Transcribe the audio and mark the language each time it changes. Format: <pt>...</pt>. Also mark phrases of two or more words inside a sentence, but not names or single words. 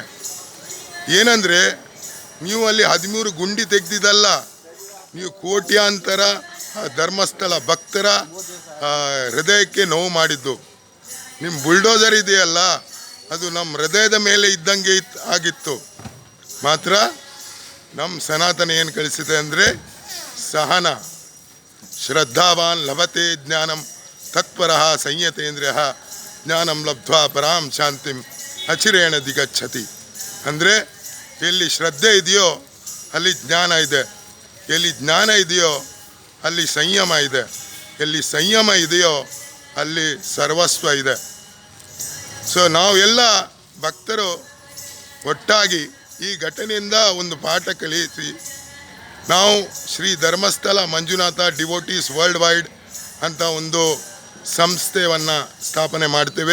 <kn>ಏನಂದರೆ ನೀವು ಅಲ್ಲಿ 13 ಗುಂಡಿ ತೆಗೆದಿದ್ದಲ್ಲ, ನೀವು ಕೋಟ್ಯಾಂತರ ಧರ್ಮಸ್ಥಳ ಭಕ್ತರ ಹೃದಯಕ್ಕೆ ನೋವು ಮಾಡಿದ್ದು. ನಿಮ್ಮ ಬುಲ್ಡೋಸರ್ ಇದೆಯಲ್ಲ, ಅದು ನಮ್ಮ ಹೃದಯದ ಮೇಲೆ ಇದ್ದಂಗೆ ಆಗಿತ್ತು. ಮಾತ್ರ ನಮ್ಮ ಸನಾತನ ಏನು ಕಳಿಸಿದೆ ಅಂದರೆ ಸಹನ.</kn> <sa>ಶ್ರದ್ಧಾವಾನ್ ಲಭತೆ ಜ್ಞಾನಂ ತತ್ಪರಃ ಸಂಯತೇಂದ್ರಿಯ ಜ್ಞಾನಂ ಲಬ್ಧ್ವಾ ಪರಾಂ ಶಾಂತಿಂ ಅಚಿರೇಣ ದಿಗಚ್ಚತಿ.</sa> <kn>ಅಂದರೆ ಎಲ್ಲಿ ಶ್ರದ್ಧೆ ಇದೆಯೋ ಅಲ್ಲಿ ಜ್ಞಾನ ಇದೆ, ಎಲ್ಲಿ ಜ್ಞಾನ ಇದೆಯೋ ಅಲ್ಲಿ ಸಂಯಮ ಇದೆ, ಎಲ್ಲಿ ಸಂಯಮ ಇದೆಯೋ ಅಲ್ಲಿ ಸರ್ವಸ್ವ ಇದೆ. ಸೊ ನಾವೆಲ್ಲ ಭಕ್ತರು ಒಟ್ಟಾಗಿ ಈ ಘಟನೆಯಿಂದ ಒಂದು ಪಾಠ ಕಲಿಸಿ ನಾವು ಶ್ರೀ ಧರ್ಮಸ್ಥಳ ಮಂಜುನಾಥ ಡಿವೋಟೀಸ್ ವರ್ಲ್ಡ್ ವೈಡ್ ಅಂತ ಒಂದು ಸಂಸ್ಥೆಯನ್ನು ಸ್ಥಾಪನೆ ಮಾಡ್ತೇವೆ.</kn>